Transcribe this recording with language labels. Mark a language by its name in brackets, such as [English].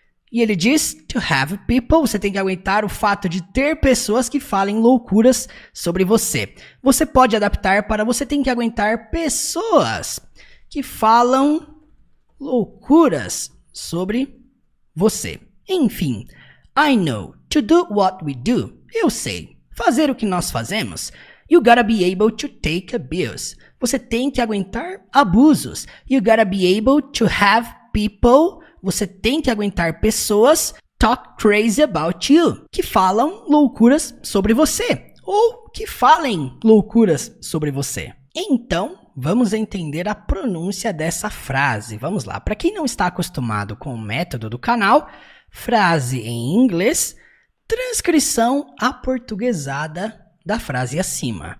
[Portuguese] E ele diz [English] to have people, [Portuguese] você tem que aguentar o fato de ter pessoas que falem loucuras sobre você. Você pode adaptar para você tem que aguentar pessoas que falam loucuras sobre você. [English] Enfim, I know to do what we do. [Portuguese] Eu sei fazer o que nós fazemos. [English] You gotta be able to take abuse. [Portuguese] Você tem que aguentar abusos. [English] You gotta be able to have people. [Portuguese] Você tem que aguentar pessoas [English] talk crazy about you, [Portuguese] que falam loucuras sobre você, ou que falem loucuras sobre você. Então, vamos entender a pronúncia dessa frase. Vamos lá. Para quem não está acostumado com o método do canal, frase em inglês, transcrição aportuguesada da frase acima.